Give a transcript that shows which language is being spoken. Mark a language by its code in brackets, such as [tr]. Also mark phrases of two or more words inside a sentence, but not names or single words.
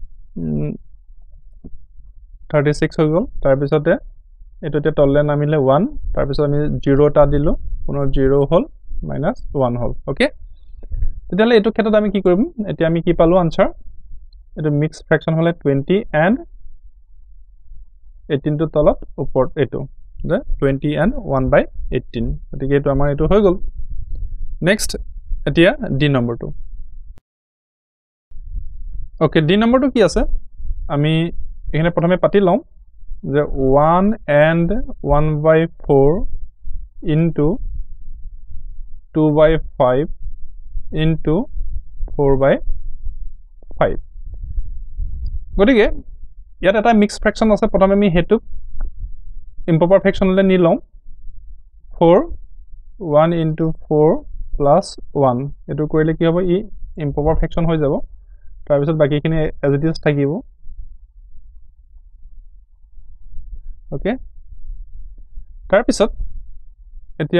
[as] 36 হৈ গল তাৰ পিছতে এটোতে তললে নামিলে 1 তাৰ পিছত আমি 0 টা দিলো পুনৰ 0 হল -1 হল ওকে তেতিয়ালে এটো ক্ষেত্ৰত আমি কি কৰিম এতিয়া আমি কি পালো আনসাৰ এটো [en] mix fraction [as] হলে 20 and 18 to তলত ওপৰত এটো যে 20 and 1/18 গতিকে এটো আমাৰ এটো হৈ গল নেক্সট এতিয়া ডি নম্বৰটো ওকে ডি নম্বৰটো কি আছে আমি এখানে প্ৰথমে পাতি লম যে 1 and 1/4 into 2/5 into 4/5 গতিকে ইয়াত এটা [en] mix fraction [as] আছে প্ৰথমে আমি হেতু [en] improper fractionলৈ [as] নি লম 4 1 into 4 plus 1 এটো কৰিলে কি হ'ব ই [en] improper fraction [as] হৈ যাব তাৰ পিছত বাকিখিনি [en] as it is [as] থাকিব ওকে তাৰ পিছত এতিয়া